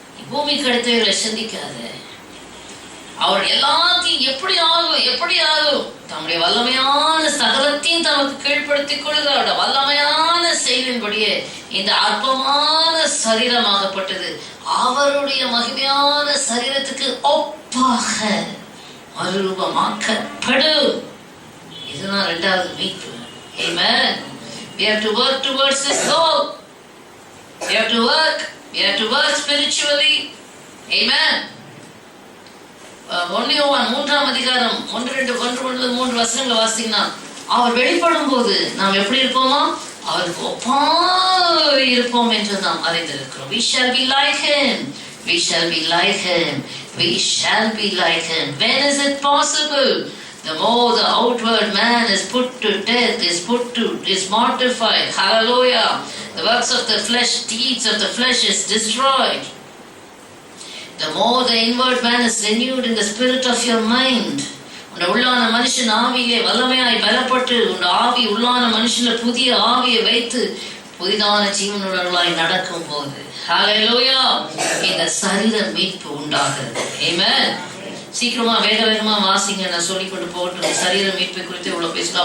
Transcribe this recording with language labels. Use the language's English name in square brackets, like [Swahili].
[Tamil] பூமி கடித்தவைகளை சிந்திக்காது. அவர் எல்லாத்தையும் எப்படி ஆகும் தம்முடைய வல்லமையான சகலத்தையும் தமக்கு கீழ்ப்படுத்திக் கொள்ளுகிற அவருடைய வல்லமையான செயலின்படியே இந்த அற்பமான சரீரமாகப்பட்டது அவருடைய மகிமையான சரீரத்துக்கு ஒப்பாக மறுரூபமாக்கப்படும். இதுதான் 2வது மீட்பு. Amen. [English] We have to work towards this goal. We have to work spiritually. Amen. [Tamil] 1 யோவான் 3ஆம் அதிகாரம் 1-3 வசனங்களை வாசிங்கன்னா, அவர் வெளிப்படும் போது நாம் எப்படி இருப்போமா? அவருக்கு ஒப்பாக இருப்போம் என்று நாம் அறிந்திருக்கிறோம். [English] We shall be like him. We shall be like him. We shall be like him. When is it possible? The more the outward man is put to death, is mortified. Hallelujah. The works of the flesh, deeds of the flesh is destroyed. The more the inward man is renewed in the spirit of your mind. [Tamil] உன்னுடைய உள்ளான மனுஷன் ஆவியிலே வல்லமையாய் பலப்பட்டு உன்னுடைய ஆவி உள்ளான மனுஷன்ல புதிய ஆவியை வைத்து புதிதான ஜீவனுள்ளவர்களாய் நடக்கும் போது ஹalleluya இந்த சரீர மீட்பு உண்டாகிறது. ஆமென். சீக்கிரமா வேகமா வாசிங்க, நான் சொல்லிக்கொண்டு போகட்டும். சரீர மீட்பை குறித்து இவ்வளவு பேசலாம்.